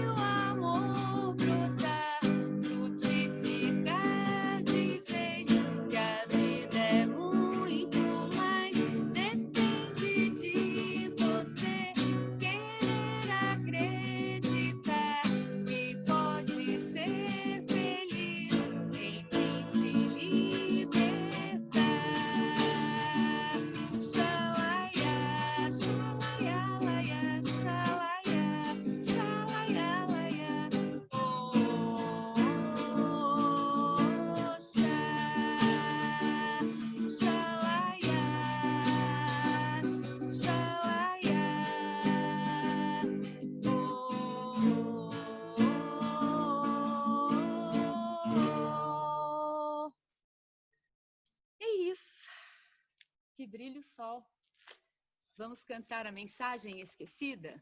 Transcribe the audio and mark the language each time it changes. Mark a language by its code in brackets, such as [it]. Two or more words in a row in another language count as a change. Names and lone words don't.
[pt] o amor brotar, frutificar de vez, que a vida é muito mais, depende de você querer acreditar que pode ser feliz, enfim se libertar. Xalaiá, xalaiá, laiá, xalaiá, xalaiá, laiá, oh, xá, xalaiá, xalaiá, oh. É isso. Que brilha o sol. Vamos cantar a Mensagem Esquecida?